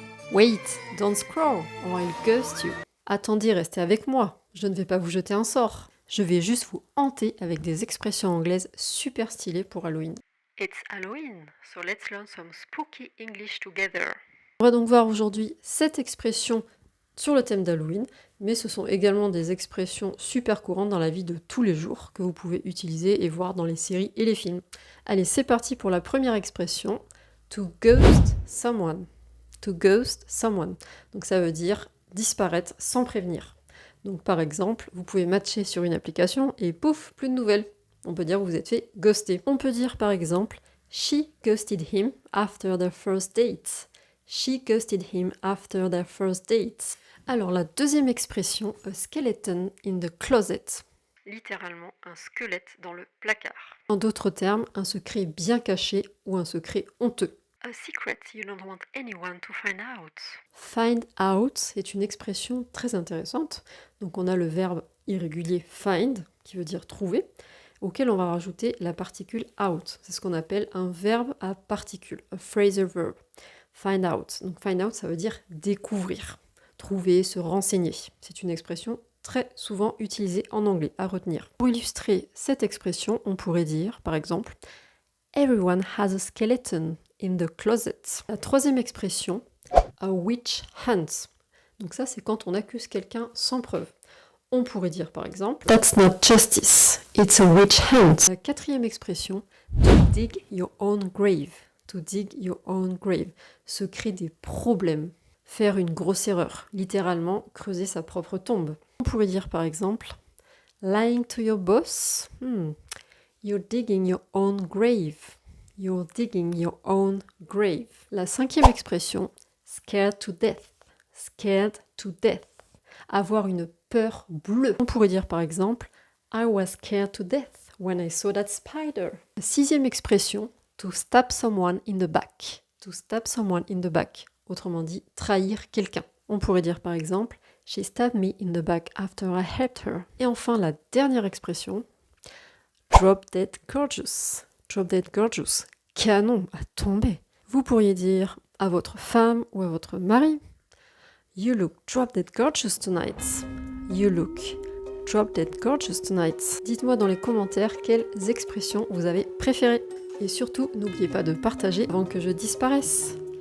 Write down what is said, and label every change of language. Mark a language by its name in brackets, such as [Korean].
[English] Wait, don't scroll, or I'll ghost you. [French] Attendez, restez avec moi, je ne vais pas vous jeter un sort. Je vais juste vous hanter avec des expressions anglaises super stylées pour Halloween. [English] It's Halloween, so let's learn some spooky English together. [French] On va donc voir aujourd'hui 7 expressions sur le thème d'Halloween, mais ce sont également des expressions super courantes dans la vie de tous les jours que vous pouvez utiliser et voir dans les séries et les films. Allez, c'est parti pour la première expression, [English] to ghost someone. To ghost someone. [French] Donc ça veut dire disparaître sans prévenir. Donc par exemple, vous pouvez matcher sur une application et pouf, plus de nouvelles. On peut dire que vous êtes fait ghoster. On peut dire par exemple, [English] she ghosted him after their first date. She ghosted him after their first date. [French] Alors la deuxième expression, [English] a skeleton in the closet. [French] Littéralement un squelette dans le placard. En d'autres termes, un secret bien caché ou un secret honteux. [English] A secret you don't want anyone to find out. [French] Find out est une expression très intéressante. Donc on a le verbe irrégulier find, qui veut dire trouver, auquel on va rajouter la particule out. C'est ce qu'on appelle un verbe à particule, [English] a phrasal verb. [French] Find out. Donc find out, ça veut dire découvrir, trouver, se renseigner. C'est une expression très souvent utilisée en anglais, à retenir. Pour illustrer cette expression, on pourrait dire, par exemple, [English] everyone has a skeleton in the closet. [French] La troisième expression, [English] a witch hunt. [French] Donc ça, c'est quand on accuse quelqu'un sans preuve. On pourrait dire par exemple, [English] that's not justice, it's a witch hunt. [French] La quatrième expression, [English] to dig your own grave. To dig your own grave. [French] Se créer des problèmes. Faire une grosse erreur. Littéralement, creuser sa propre tombe. On pourrait dire par exemple, [English] lying to your boss. You're digging your own grave. You're digging your own grave. [French] La cinquième expression, [English] scared to death. Scared to death. [French] Avoir une peur bleue. On pourrait dire par exemple, [English] I was scared to death when I saw that spider. [French] La sixième expression, [English] to stab someone in the back. To stab someone in the back. [French] Autrement dit, trahir quelqu'un. On pourrait dire par exemple, [English] she stabbed me in the back after I helped her. [French] Et enfin, la dernière expression, [English] drop dead gorgeous. Drop dead gorgeous. [French] Canon à tomber. Vous pourriez dire à votre femme ou à votre mari, [English] you look drop dead gorgeous tonight. You look drop dead gorgeous tonight. [French] Dites-moi dans les commentaires quelles expressions vous avez préférées. Et surtout, n'oubliez pas de partager avant que je disparaisse.